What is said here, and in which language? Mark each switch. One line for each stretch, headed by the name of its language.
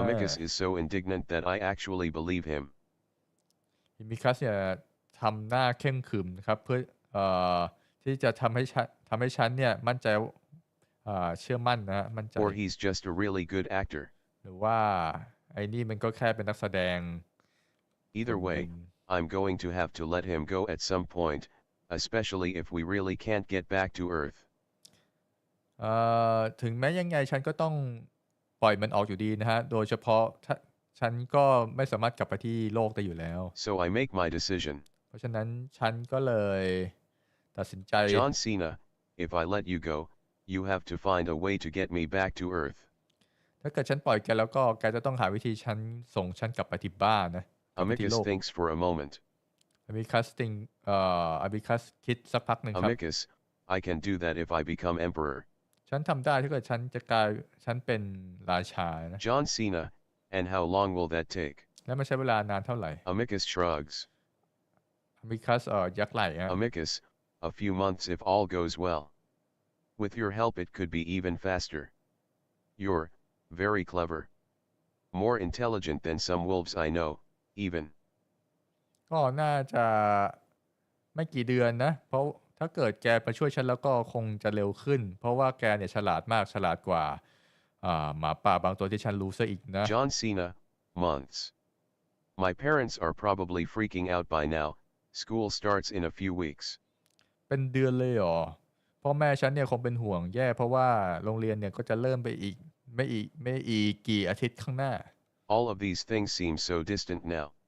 English: Amicus is so indignant that I actually believe him.
Thai: ฮิมิคัสเนี่ยทำหน้าเข้มขรึมนะครับเพื่อที่จะทำให้ฉันเนี่ยมั่นใจเชื่อมั่นนะมั่นใจ
English: Or he's just a really good actor.
Thai: หรือว่าไอ้นี่มันก็แค่เป็นนักแสดง
English: Either way, I'm going to have to let him go at some point, especially if we really can't get back to Earth.
Thai: ถึงแม้ยังไงฉันก็ต้องปล่อยมันออกอยู่ดีนะฮะโดยเฉพาะถ้าฉันก็ไม่สามารถกลับไปที่โลกได้อยู่แล้ว
English: So I make my decision.
Thai: เพราะฉะนั้นฉันก็เลยตัดสินใจ
English: John Cena, if I let you go, you have to find a way to get me back to Earth.
Thai: ถ้าเกิดฉันปล่อยแกแล้วก็แกจะต้องหาวิธีส่งฉันกลับไปที่บ้านนะกลับไปที่
English: Amicus
Thai: โลก
English: thinks for a moment.
Thai: อเมริคัสติงอเมริคัสคิดสักพักหนึ่งครับ
English: Amicus, I can do that if I become emperor.
Thai: ฉันทำได้ถ้าเกิดฉันเป็นราชานะ
English: John Cena, and how long will that take?
Thai: แล้วมันใช้เวลานานเท่าไหร่
English: Amicus shrugs.
Thai: อเมริคัสยักไหล่ฮะ
English: Amicus, a few months if all goes well. With your help it could be even faster. You're very clever. More intelligent than some wolves I know, even.
Thai: ก็น่าจะไม่กี่เดือนนะเพราะถ้าเกิดแกมาช่วยฉันแล้วก็คงจะเร็วขึ้น เพราะว่าแกเนี่ยฉลาดมากฉลาดกว่าหมาป่าบางตัวที่ฉันรู้ซะอีกนะ
English: John Cena, months. My parents are probably freaking out by now. School starts in a few weeks.
Thai: เป็นเดือนเลยเหรอพ่อแม่ฉันเนี่ยคงเป็นห่วงแย่เพราะว่าโรงเรียนเนี่ยก็จะเริ่มไปอีกไม่อีกกี่อาทิตย์ข้างหน้า
English: All of these things seem so distant now.